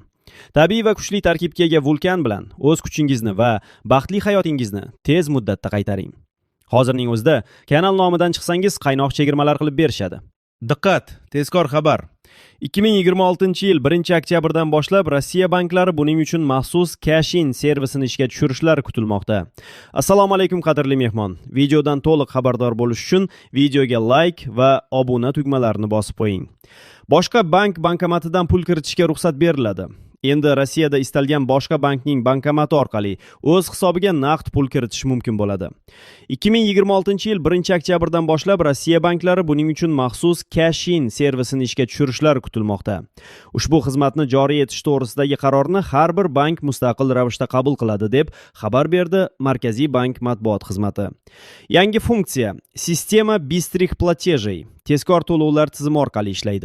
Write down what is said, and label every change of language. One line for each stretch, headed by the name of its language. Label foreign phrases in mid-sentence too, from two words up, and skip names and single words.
Uzbek: Tabiiy va kuchli tarkibga ega Vulkan bilan o'z kuchingizni va baxtli hayotingizni tez muddatda qaytaring. Hozirning o'zida kanal nomidan chiqsangiz qaynoq chegirmalar qilib berishadi. Diqqat, tezkor xabar. 2026-yil 1-oktyabrdan boshlab Rossiya banklari buning uchun maxsus cash-in servisini ishga tushirishlari kutilmoqda. Assalomu alaykum qadrli mehmon. Videodan to'liq xabardor bo'lish uchun videoga like va obuna tugmalarini bosib qo'ying. Boshqa bank bankomatidan pul kiritishga ruxsat beriladi. Endi Rossiyada istalgan boshqa bankning bankomati orqali o'z hisobiga naqd pul kiritish mumkin bo'ladi. 2026-yil 1-oktyabrdan boshlab Rossiya banklari buning uchun maxsus cash-in servisini ishga tushirishlari kutilmoqda. Ushbu xizmatni joriy etish to'g'risidagi qarorni har bir bank mustaqil ravishda qabul qiladi deb xabar berdi Markaziy bank matbuot xizmati. Yangi funksiya
Russian: Система быстрых платежей
Uzbek: tezkor to'lovlar tizimi orqali ishlaydi.